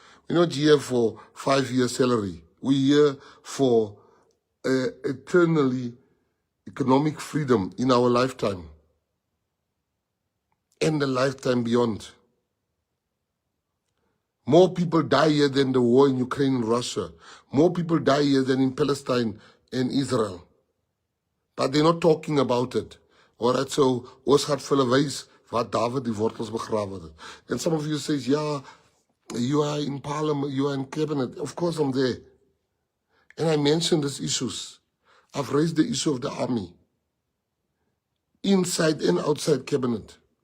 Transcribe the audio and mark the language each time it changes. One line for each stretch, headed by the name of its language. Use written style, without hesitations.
English: We're not here for 5-year salary. We're here for eternally economic freedom in our lifetime and the lifetime beyond. More people die here than the war in Ukraine and Russia. More people die here than in Palestine and Israel. But they're not talking about it.
Afrikaans: Alright, so ons gaat vir hulle wys waar David die wortels begrawe het.
English: And some of you says, yeah, you are in parliament, you are in cabinet. Of course I'm there. And I mentioned these issues. I've raised the issue of the army. Inside and outside cabinet.